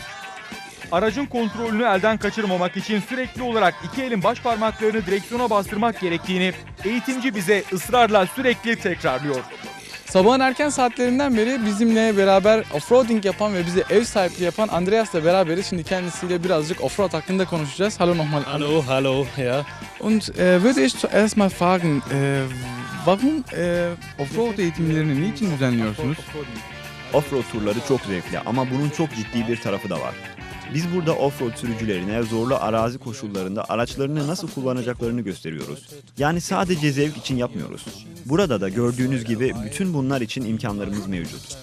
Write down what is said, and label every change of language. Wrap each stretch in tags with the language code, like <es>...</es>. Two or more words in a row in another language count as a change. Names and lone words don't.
<tr>Aracın kontrolünü elden kaçırmamak için sürekli olarak iki elin baş parmaklarını direksiyona bastırmak gerektiğini eğitimci bize ısrarla sürekli tekrarlıyor. Sabahın erken saatlerinden beri bizimle beraber offroading yapan ve bize ev sahipliği yapan Andreas'la beraberiz. Şimdi kendisiyle birazcık offroad hakkında konuşacağız.</tr> <de>Hallo nochmal. Hallo, ja. Und würde ich zuerst mal fragen, warum</de> <tr>offroad eğitimlerini niçin düzenliyorsunuz? Offroad turları çok zevkli ama bunun çok ciddi bir tarafı da var. Biz burada offroad sürücülerine zorlu arazi koşullarında araçlarını nasıl kullanacaklarını gösteriyoruz. Yani sadece zevk için yapmıyoruz. Burada da gördüğünüz gibi bütün bunlar için imkanlarımız mevcut.</tr>